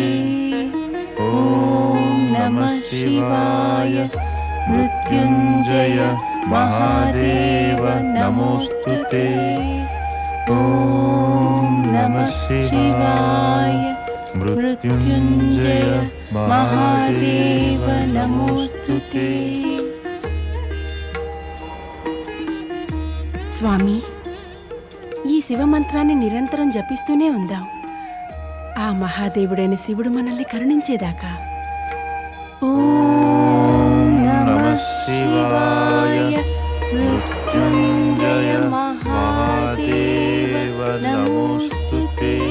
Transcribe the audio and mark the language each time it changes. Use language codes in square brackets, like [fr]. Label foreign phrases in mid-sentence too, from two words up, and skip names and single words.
[sa] ॐ नमः शिवाय मृत्युञ्जय महादेव नमोऽस्तुते। ॐ नमः शिवाय मृत्युञ्जय महादेव नमोऽस्तुते। [te] స్వామి, ఈ శివమంత్రాన్ని నిరంతరం జపిస్తూనే ఉందాం. ఆ మహాదేవుడైన శివుడు మనల్ని కరుణించేదాకా. [sa] ఓం నమః శివాయ మృత్యుంజయ మహాదేవ నమోస్తుతే.